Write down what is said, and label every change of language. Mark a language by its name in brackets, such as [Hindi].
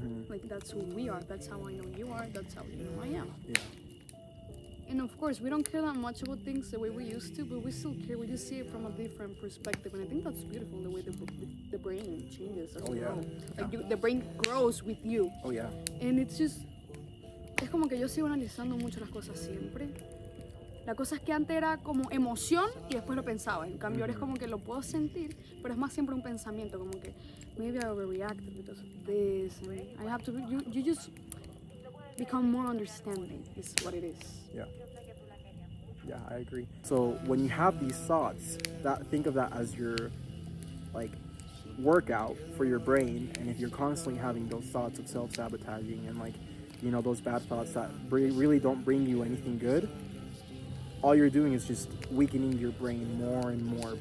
[English] Like, that's who we are. That's how I know you are. That's how you know I am. Yeah. And of course, we don't care that much about things the way we used to, but we still care. We just see it from a different perspective, and I think that's beautiful, the way the brain changes as you grow. Like, the brain grows with you. Oh yeah. And it's just... [Spanish] Es como que yo sigo analizando mucho las cosas siempre. La cosa es que antes era como emoción y después lo pensaba. En cambio, ahora es como que lo puedo sentir, pero es más siempre un pensamiento, como que maybe I overreacted because of this. [English] And I have to... You just become more understanding is what it is. Yeah. Yeah, I agree. So when you have these thoughts, think of that as your like workout for your brain. And if you're constantly having those thoughts of self-sabotaging and like, you know, those bad thoughts that really don't bring you anything good, all you're doing is just weakening your brain more and more.